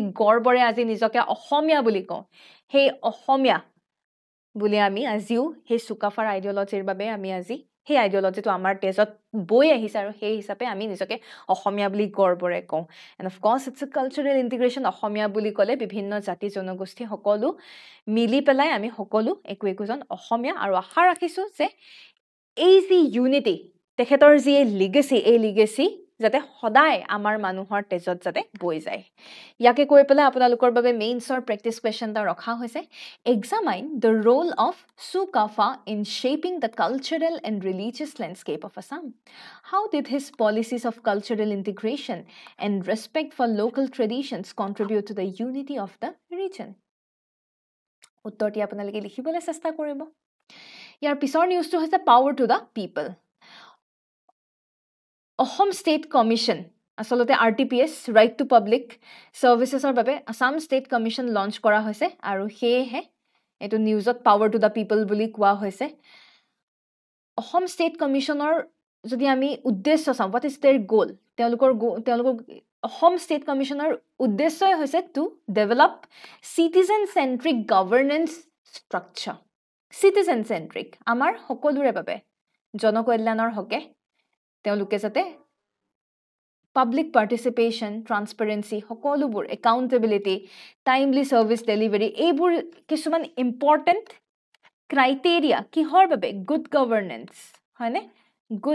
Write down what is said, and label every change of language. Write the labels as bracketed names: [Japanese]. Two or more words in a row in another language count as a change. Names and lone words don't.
[Assamese] গৰ্বৰে আজি নিজকে অসমীয়া বুলি কওঁ সেই অসমীয়া বুলি আমি আজিও সেই Sukaphaৰ আইডিঅলজিৰ বাবে আমি আজি সেই আইডিঅলজিটো আমাৰ তেজত বৈ আহিছে আৰু সেই হিচাপে আমি নিজকে অসমীয়া বুলি গৰ্বৰে কওঁ [English] and of course it's a cultural integration [Assamese] অসমীয়া বুলি ক'লে বিভিন্ন জাতি জনগোষ্ঠী সকলো মিলি পেলাই আমি সকলো একোজন অসমীয়া আৰু আশা ৰাখিছো যে এই যি ইউনিটি তেখেতৰ যি লিগেসি এই লিগেসি যাতে সদায় আমাৰ মানুহৰ তেজত যাতে বৈ যায় ইয়াকে কৈ পেলাই আপোনালোকৰ বাবে মেইনছৰ [English] practice question [Assamese] এটা ৰখা হৈছে [English] examine the role of Sukapha in shaping the cultural and religious landscape of Assam how did his policies of cultural integration and respect for local traditions contribute to the unity of the region [Assamese] উত্তৰটি আপোনালোকে লিখিবলৈ চেষ্টা কৰিব ইয়াৰ পিছৰ নিউজটো হৈছে [English] power to the people [Assamese] অসম [English] state commission [Assamese] আসলতে RTPS [English] right to public [Assamese] সাৰ্ভিসেছৰ বাবে আসাম [English] state commission launch [Assamese] কৰা হৈছে আৰু হেহে এটো নিউজত [English] power to the people [Assamese] বুলি কোৱা হৈছে অসম ষ্টেট কমিশ্যনৰ যদি আমি উদ্দেশ্য চাওঁ [English] what is their goal [Assamese] তেওঁলোকৰ অসম ষ্টেট কমিশ্যনৰ উদ্দেশ্যই হৈছে [English] to develop citizen centric governance structure citizen centric [Assamese] আমাৰ সকলোৰে বাবে জনকল্যাণৰ হকে তেওঁলোকে যাতে [English] public participation transparency [Assamese] সকলোবোৰ [English] accountability timely service delivery [Assamese] এইবোৰ কিছুমান [English] important criteria [Assamese] কিহৰ বাবে [English] good governance [Assamese] হয়নে গুড